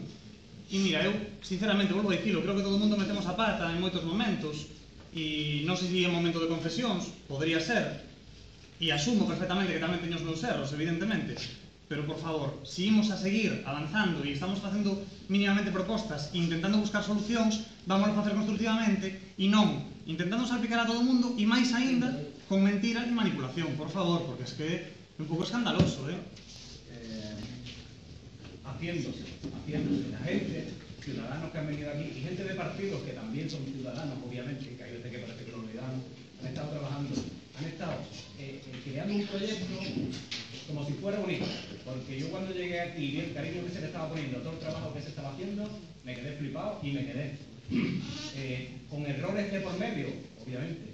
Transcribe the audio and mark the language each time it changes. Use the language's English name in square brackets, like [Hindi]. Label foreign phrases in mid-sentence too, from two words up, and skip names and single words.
[Galician] E mira, eu, sinceramente, volvo a dicilo, creo que todo o mundo metemos a pata en moitos momentos, e non sei se é momento de confesións, podría ser, e asumo perfectamente que tamén teño os meus erros, evidentemente, pero, por favor, se imos a seguir avanzando e estamos facendo mínimamente propostas e intentando buscar solucións, vamos a facer constructivamente e non intentando salpicar a todo o mundo e máis aínda con mentira e manipulación, por favor, porque [Spanish] es que [Galician] é un pouco escandaloso, [Spanish] Haciéndose la gente, ciudadanos que han venido aquí y gente de partidos que también son ciudadanos, obviamente, que hay veces que parece que lo olvidamos, han estado trabajando, han estado creando un proyecto como si fuera bonito, porque yo cuando llegué aquí y vi el cariño que se le estaba poniendo, todo el trabajo que se estaba haciendo, me quedé flipado y me quedé con errores de por medio, obviamente.